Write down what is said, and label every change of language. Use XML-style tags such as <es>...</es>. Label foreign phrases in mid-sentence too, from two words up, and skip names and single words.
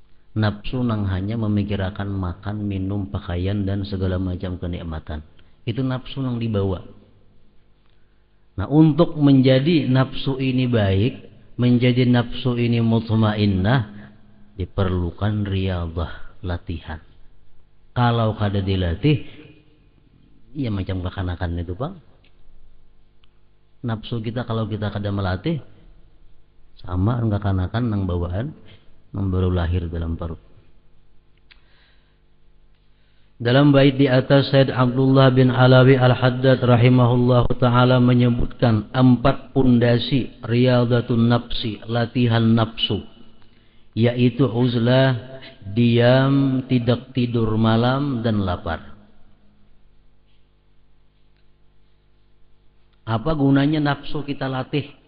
<bjn>Nafsu nang hanya memikirkan makan, minum, pakaian dan segala macam kenikmatan. Itu nafsu nang dibawa.</bjn> <id>Nah, untuk menjadi nafsu ini baik, menjadi nafsu ini mutmainnah, diperlukan riyadhah, latihan.</id> <bjn>Kalau kada dilatih, ya macam kekanakan itu, Bang. Nafsu kita kalau kita kada melatih, sama kekanakan nang bawaan nang baru lahir dalam perut.</bjn> <id>Dalam bait di atas, Said Abdullah bin Alawi Al-Haddad</id> <ar>رحمه الله تعالى</ar> <id>menyebutkan 4 pondasi</id> <ar>رياضة النفس,</ar> <id>latihan nafsu, yaitu uzlah, diam, tidak tidur malam, dan lapar. Apa gunanya nafsu kita latih?</id>